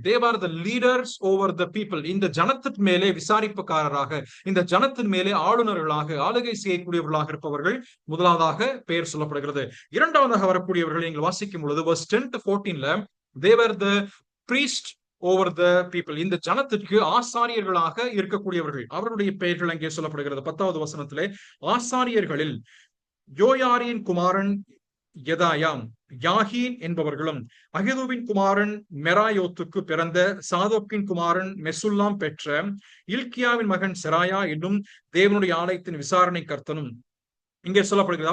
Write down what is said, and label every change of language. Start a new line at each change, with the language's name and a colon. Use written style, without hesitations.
English: they are the leaders over the people.
Tamil: இந்த ஜனத்தின் மேலே விசாரிப்புக்காரராக, இந்த ஜனத்தின் மேலே ஆளுநர்களாக, ஆளுகை செய்யக்கூடியவர்களாக இருப்பவர்கள் முதலாவதாக பெயர் சொல்லப்படுகிறது. இரண்டாவதாக வரக்கூடியவர்கள் நீங்கள் வாசிக்கும் பொழுது
English: verse 10 to 14ல they were the priest over the people.
Tamil: இந்த ஜனத்திற்கு ஆசாரியர்களாக இருக்கக்கூடியவர்கள், அவருடைய பெயர்கள் அங்கே சொல்லப்படுகிறது. 10வது வசனத்திலே ஆசாரியர்களில் யோயாரின் குமாரன் யதாயாம், யாகீன் என்பவர்களும், அகிதூவின் குமாரன் மெராயோத்துக்கு பிறந்த சாதோக்கின் குமாரன் மெசுல்லாம் பெற்ற இல்கியாவின் மகன் செராயா என்னும் தேவனுடைய ஆலயத்தின் விசாரணை கர்த்தனும் இங்கே சொல்லப்படுகிறது.